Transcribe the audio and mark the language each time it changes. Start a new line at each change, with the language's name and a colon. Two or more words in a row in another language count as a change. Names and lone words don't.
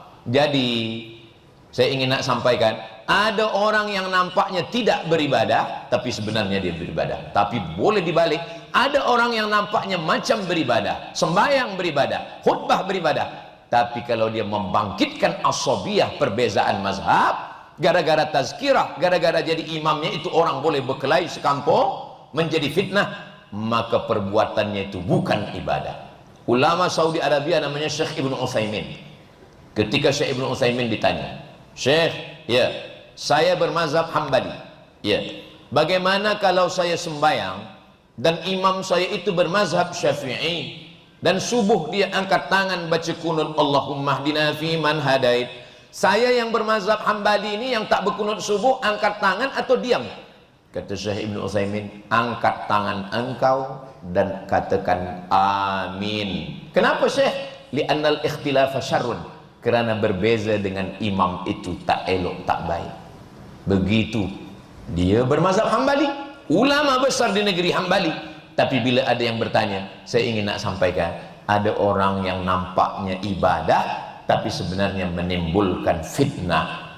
Malay: Jadi saya ingin nak sampaikan, ada orang yang nampaknya tidak beribadah tapi sebenarnya dia beribadah. Tapi boleh dibalik, ada orang yang nampaknya macam beribadah, sembahyang beribadah, khutbah beribadah, tapi kalau dia membangkitkan asabiyah perbezaan mazhab, gara-gara tazkirah, gara-gara jadi imamnya itu orang boleh berkelahi sekampung, menjadi fitnah, maka perbuatannya itu bukan ibadah. Ulama Saudi Arabia namanya Syekh Ibn Utsaimin. Ketika Syekh Ibn Utsaimin ditanya, Syekh, ya, saya bermazhab Hambali, ya, bagaimana kalau saya sembahyang dan imam saya itu bermazhab Syafi'i, dan subuh dia angkat tangan baca kunut
Arabic: اللهم اهدنا فيمن هديت,
Malay: saya yang bermazhab Hambali ini yang tak berkunut subuh angkat tangan atau diam? Kata Syekh Ibn Utsaimin, angkat tangan engkau dan katakan amin. Kenapa Syekh?
Arabic: لأن الاختلاف شر,
Malay: kerana berbeza dengan imam itu tak elok, tak baik. Begitu dia bermazhab Hambali, ulama besar di negeri Hambali. Tapi bila ada yang bertanya, saya ingin nak sampaikan, ada orang yang nampaknya ibadah tapi sebenarnya menimbulkan fitnah.